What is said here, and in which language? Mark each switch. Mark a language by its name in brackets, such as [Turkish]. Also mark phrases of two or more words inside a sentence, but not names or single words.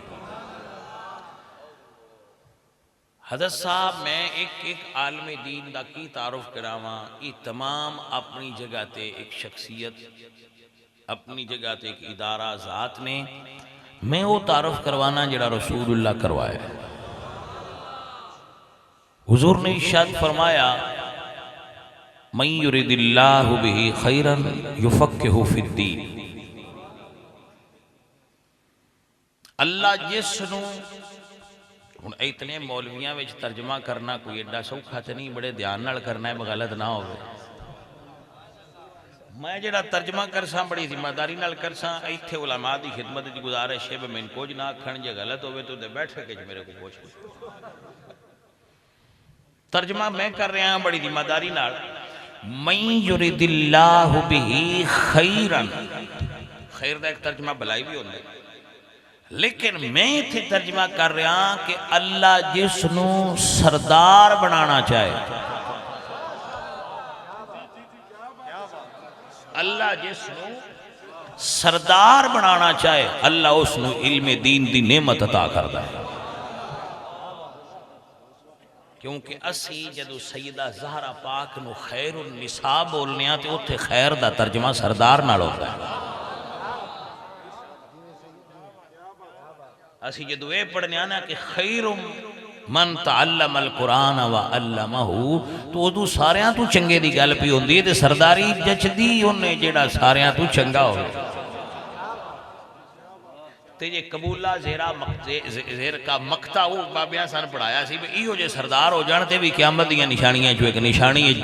[Punjabi] حضرت صاحب میں اک عالمِ دین دا کی تعارف کراواں. اے تمام اپنی جگہ تے اک شخصیت، اپنی جگہ تے اک ادارہ ذات نے. میں او تعارف کروانا جیہڑا رسول اللہ کروایا. [Urdu] حضور نے ارشاد فرمایا, [Arabic] من يرد الله به خيرا يفقهه في الدين. [Punjabi] اللہ جسنوں ہن اینے مولویاں وچ ترجمہ کرنا کوئی ایڈا سوکھا تو نہیں، بڑے دھیان نال کرنا ہے، غلط نا ہو. میں جیہڑا ترجمہ کرساں بڑی ذمہ داری نال کرساں. ایتھے علماء دی خدمت دی گزارش ہے، مینوں کجھ نا آکھن، جے غلط ہووے تو بیٹھ کے میرے کو پچھ. ترجمہ میں کر رہا بڑی ذمہ داری نال. [Arabic] من يرد الله به خيرا, [Punjabi] خیر دا اک ترجمہ بھلائی وی ہوندا ہے، لیکن میں ایتھے ترجمہ کر رہا کہ اللہ جسنوں سردار بنانا چاہے، اللہ جسنوں سردار بنانا چاہے، اللہ اسنوں علمِ دین دی نعمت عطا کردا ہے. کیونکہ اسیں جدوں سیدہ زہرا پاک نوں [Arabic] خير النساء [Punjabi] بولنے آں تو اوتھے خیر دا ترجمہ سردار نال ہوندا ہے. اسیں جدوں اے پڑھنے آں کہ [Arabic] خيركم من تعلم القرآن وعلمه [Punjabi] تو اودوں ساریاں توں چنگے دی گل پئی ہوندی ہے تے سرداری جچدی اوہنے جیہڑا ساریاں توں چنگا ہووے. تے جے قبولا زیر کا مکتا او بابیا سن پڑھایا سی ایہو جے سردار ہو جان تے وی قیامت دی نشانیاں چوں اک نشانی ہے.